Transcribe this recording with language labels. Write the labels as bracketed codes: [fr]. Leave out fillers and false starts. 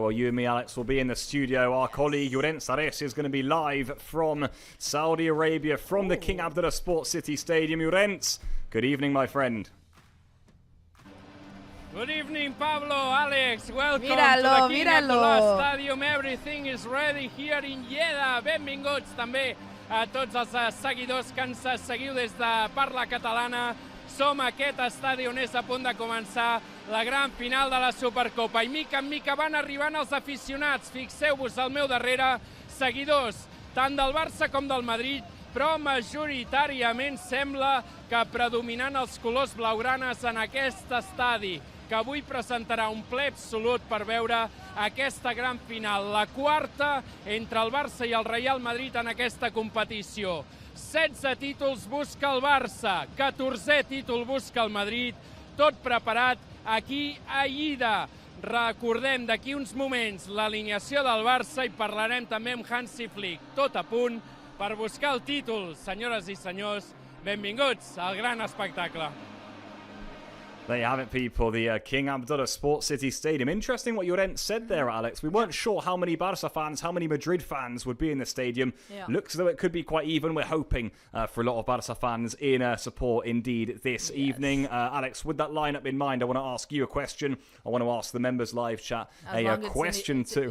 [en] Well, you and me, Alex, will be in the studio. Our colleague Llorenç Ares is going to be live from Saudi Arabia, from the King Abdullah Sports City Stadium. Llorenç, good evening, my friend. Good evening, Pablo, Alex. Welcome [es] Míralo, [en] to the King Abdullah Stadium. Everything is ready here in Jeddah. [ca] Benvinguts també a tots els seguidors que ens seguiu des de Parla Catalana. Som a aquest estadi on és a punt de començar la gran final de la Supercopa. I mica en mica van arribant els aficionats. Fixeu-vos al meu darrere, seguidors tant del Barça com del Madrid, però majoritàriament sembla que predominant els colors blaugranes en aquest estadi, que avui presentarà un ple absolut per veure aquesta gran final, la quarta entre el Barça i el Real Madrid en aquesta competició. 16 títols busca el Barça, 14è títol busca el Madrid, tot preparat aquí a Lleida. Recordem d'aquí uns moments l'alineació del Barça i parlarem també amb Hansi Flick. Tot a punt per buscar el títol. Senyores i senyors, benvinguts al gran espectacle. [en] There you have it, people. The King Abdullah Sports City Stadium. Interesting what Llorenç said there, Alex. We weren't sure how many Barca fans, how many Madrid fans would be in the stadium. Yeah. Looks as though it could be quite even. We're hoping for a lot of Barca fans in support indeed this evening. Alex, with that lineup in mind, I want to ask you a question. I want to ask the members live chat a question too.